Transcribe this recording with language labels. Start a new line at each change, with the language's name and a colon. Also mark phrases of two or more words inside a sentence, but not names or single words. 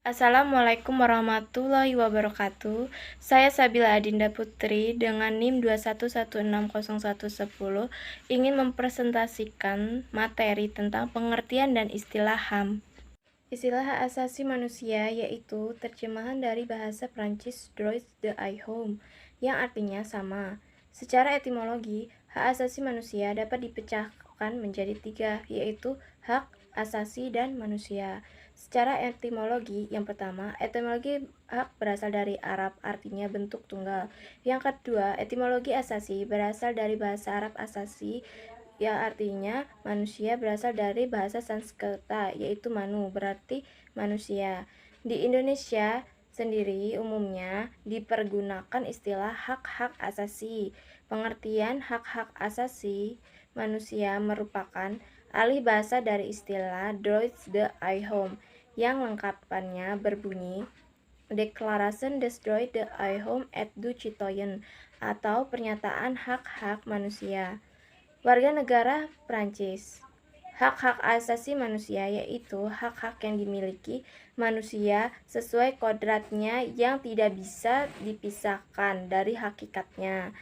Arabic: السلام عليكم ورحمة الله وبركاته.
Indonesian: Saya Sabila Adinda Putri dengan NIM 211601110 ingin mempresentasikan materi tentang pengertian dan istilah HAM. Istilah hak asasi manusia yaitu terjemahan dari bahasa Prancis
French: droit de l'homme
Indonesian: yang artinya sama. Secara etimologi, hak asasi manusia dapat dipecahkan menjadi tiga, yaitu hak asasi dan manusia. Secara etimologi, yang pertama, etimologi hak berasal dari Arab, artinya bentuk tunggal. Yang kedua, etimologi asasi berasal dari bahasa Arab asasi, yang artinya manusia, berasal dari bahasa Sanskerta, yaitu manu, berarti manusia. Di Indonesia sendiri umumnya dipergunakan istilah hak-hak asasi. Pengertian hak-hak asasi manusia merupakan alih bahasa dari istilah
French: droit de l'homme
Indonesian: yang lengkapannya berbunyi
French: Declaration des droits de l'homme et du citoyen
Indonesian: atau pernyataan hak-hak manusia. Warga negara Prancis. Hak-hak asasi manusia yaitu hak-hak yang dimiliki manusia sesuai kodratnya yang tidak bisa dipisahkan dari hakikatnya.